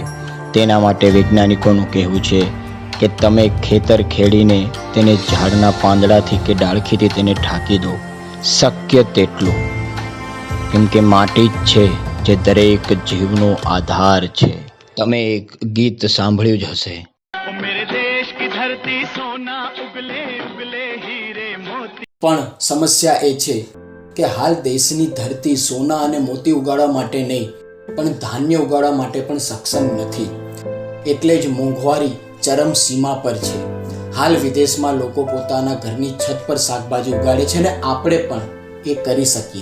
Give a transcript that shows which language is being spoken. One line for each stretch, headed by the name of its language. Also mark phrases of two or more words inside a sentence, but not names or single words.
Gujarati: તેના માટે વૈજ્ઞાનિકોનું કહેવું છે કે તમે ખેતર ખેડીને તેને ઝાડના પાંદડાથી કે ડાળખીથી તેને ઢાંકી દો, શક્ય તેટલું, કેમ કે માટી જ છે જે દરેક જીવનો આધાર છે. તમે એક ગીત સાંભળ્યું જ હશે,
Hindi: मेरे देश की धरती सोना उगले उगले हीरे मोती.
Gujarati: પણ સમસ્યા એ છે કે હાલ દેશની ધરતી સોના અને મોતી ઉગાડવા માટે નહીં પણ ધાન્ય ઉગાડવા માટે પણ સક્ષમ નથી. એટલે જ મોંઘવારી ચરમસીમા પર છે. હાલ વિદેશમાં લોકો પોતાના ઘરની છત પર શાકભાજી ઉગાડે છે અને આપણે પણ એ કરી શકીએ.